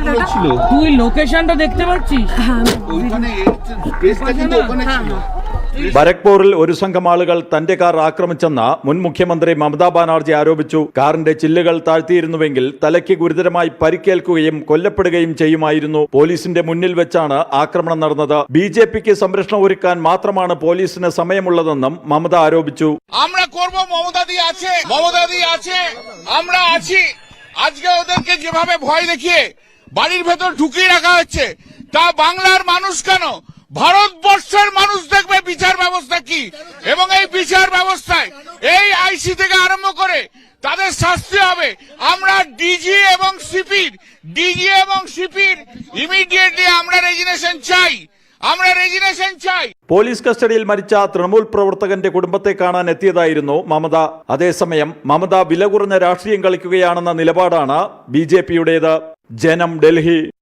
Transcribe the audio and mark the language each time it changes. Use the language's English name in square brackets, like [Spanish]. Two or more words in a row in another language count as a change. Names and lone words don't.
[Malayalam] ബരക്പൂരിൽ ഒരു സംഘം ആളുകൾ തന്റെ കാർ ആക്രമിച്ചെന്ന് മുൻ മുഖ്യമന്ത്രി മമതാ ബാനർജി ആരോപിച്ചു. കാറിന്റെ ചില്ലുകൾ താഴ്ത്തിയിരുന്നുവെങ്കിൽ തലയ്ക്ക് ഗുരുതരമായി പരിക്കേൽക്കുകയും കൊല്ലപ്പെടുകയും ചെയ്യുമായിരുന്നു. പോലീസിന്റെ മുന്നിൽ വെച്ചാണ് ആക്രമണം നടന്നത്. BJPക്ക് സംരക്ഷണം ഒരുക്കാൻ മാത്രമാണ് പോലീസിന് സമയമുള്ളതെന്നും മമത ആരോപിച്ചു. [Bangla] আজকে ওদেরকে যেভাবে ভয় দেখিয়ে বাড়ির ভেতর ঢুকিয়ে রাখা হচ্ছে তা বাংলার মানুষ কেন ভারতবর্ষের মানুষ দেখবে বিচার ব্যবস্থা কি, এবং এই বিচার ব্যবস্থায় এই আইসি থেকে আরম্ভ করে তাদের শাস্তি হবে। আমরা ডিজি এবং সিপির ইমিডিয়েটলি আমরা রেজিগনেশন চাই। [Malayalam] പോലീസ് കസ്റ്റഡിയിൽ മരിച്ച തൃണമൂൽ പ്രവർത്തകന്റെ കുടുംബത്തെ കാണാൻ എത്തിയതായിരുന്നു മമത. അതേസമയം മമത വില കുറഞ്ഞ രാഷ്ട്രീയം കളിക്കുകയാണെന്ന നിലപാടാണ് BJPയുടേത്. ജനം, ഡൽഹി.